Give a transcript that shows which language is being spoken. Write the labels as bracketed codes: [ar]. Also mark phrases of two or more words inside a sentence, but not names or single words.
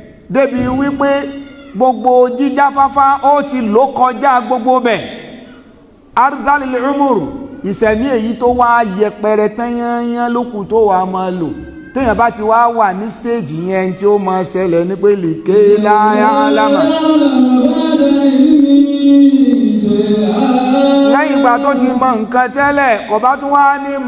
[yo] Débi wípé gbogbo jíjáfáfá ó ti lò kọjá gbogbo bẹ̀. [ar] أرذل العمر, [yo] ìṣẹ̀mí èyí tó wá yẹpẹrẹ tán yányán lókun tó wá máa lò. Téèyàn bá ti wá wà ní stage yẹn, tí ó máa ṣẹlẹ̀ ní pé [ar] لكي لا يعلم. [yo] Lẹ́yìn ìgbà tó ti mọ nǹkan tẹ́lẹ̀, kò bá tún wá